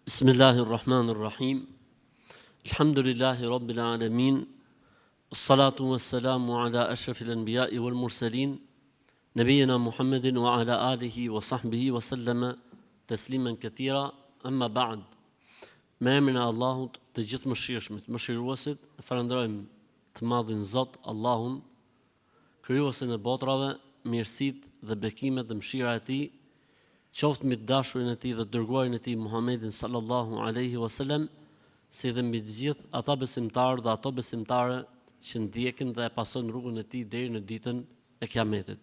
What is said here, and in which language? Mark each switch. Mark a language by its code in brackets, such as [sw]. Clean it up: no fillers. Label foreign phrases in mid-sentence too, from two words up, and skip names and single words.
[ar] بسم الله الرحمن الرحيم. الحمد لله رب العالمين. الصلاة والسلام على أشرف الأنبياء والمرسلين، نبينا محمد وعلى آله وصحبه وسلم تسليما كثيرا. أما بعد. [sq] Me emrin e Allahut, të gjithë mëshirshmit, mëshiruesit, falenderojmë të madhin Zot, Allahun, krijuesin e botrave, mirësitë dhe bekimet dhe mëshira e Tij qoftë mbi dashurin e Tij dhe dërguarin e Tij Muhammedin [ar] صلى الله عليه وسلم, [sq] si dhe mbi të gjithë ata besimtarë dhe ato besimtare që ndjekin dhe e pasojnë rrugën e Tij deri në ditën e Kiametit.